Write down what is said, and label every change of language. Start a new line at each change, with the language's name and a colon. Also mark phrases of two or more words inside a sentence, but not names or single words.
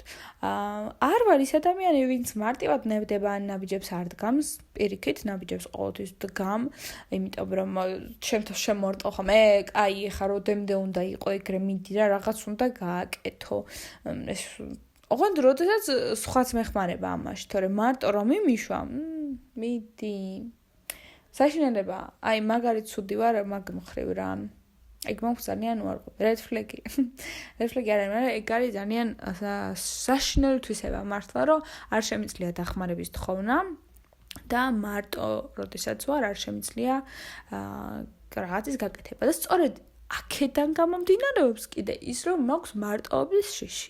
Georgian: არ ვარ ის ადამიანი, ვინც მარტივად ნებდება ან ნაბიჯებს არ დგამს, პირიქით ნაბიჯებს ყოველთვის დგამ, იმიტომ რომ ჩემთვის შემორტყო ხომ, კაი, ეხა როდემდე უნდა იყო ეგრე, მიდი რა რაღაც უნდა გააკეთო. ეს ოღონდ როდესაც სხვაც მეხმარება ამაში, თორე მარტო რომ იმიშვა, მიდი. საშინელება, აი მაგარი ცუდი ვარ მაგ მხრივ რა. ეგ მაქვს ძალიან უარყოფ.
English: Red flag. Red flag
Georgian: არ არის, მაგრამ ეგ არის ძალიან საშინელი თვისება მართლა, რომ არ შემიძლია დახმარების თხოვნა და მარტო როდესაც ვარ არ შემიძლია რაღაცის გაკეთება და სწორედ აქედან გამომდინარეობს კიდე ის, რომ მაქვს მარტოობის შიში.